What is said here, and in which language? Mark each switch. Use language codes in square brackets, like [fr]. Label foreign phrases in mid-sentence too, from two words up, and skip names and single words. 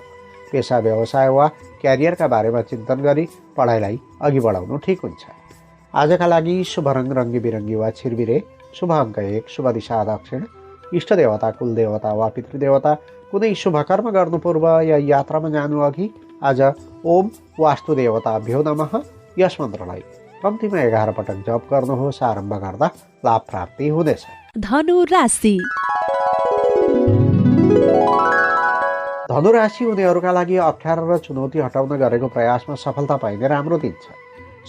[ne] पेसा व्यवसाय वा क्यारियरका बारेमा चिन्तन गरी पढाइलाई अघि बढाउनु ठिक हुन्छ। आजका लागि शुभ रङ रङ्गी बिरङ्गी वा छिरबिरे, शुभ अङ्क 1, शुभ दिशा दक्षिण, इष्ट देवता कुलदेवता वा पितृदेवता। कुनै शुभ कर्म गर्नु पूर्व या यात्रामा जानु अघि आज [sa] ओम वास्तुदेवताभ्यो नमः [ne] यस मन्त्रलाई कम्तीमा 11 पटक जप गर्नुहोस्। आरम्भ गर्दा लाभ प्राप्ति हुनेछ। धनु राशि। धनु राशि हुनेहरूका लागि अप्ठ्यारो र चुनौती हटाउन गरेको प्रयासमा सफलता पाइने राम्रो दिन छ।